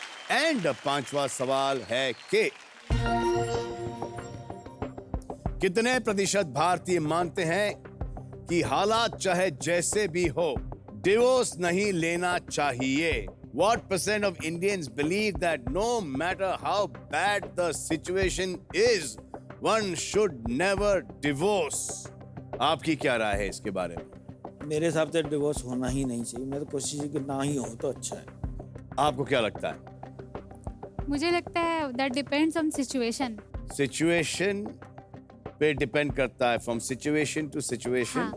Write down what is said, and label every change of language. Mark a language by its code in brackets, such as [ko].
[hi] And 5वां सवाल है कि कितने प्रतिशत भारतीय मानते हैं कि हालात चाहे जैसे भी हो डिवोर्स नहीं लेना चाहिए? [en] What percent of Indians believe that no matter how bad the situation is, one should never divorce? [hi] आपकी क्या राय है इसके बारे में? मेरे हिसाब से डिवोर्स होना ही नहीं चाहिए। मैं तो कोशिश कि ना ही हो तो अच्छा है। आपको क्या लगता है? मुझे लगता है [en] That depends on situation. [hi] Situation पे डिपेंड करता है, [en] from situation to situation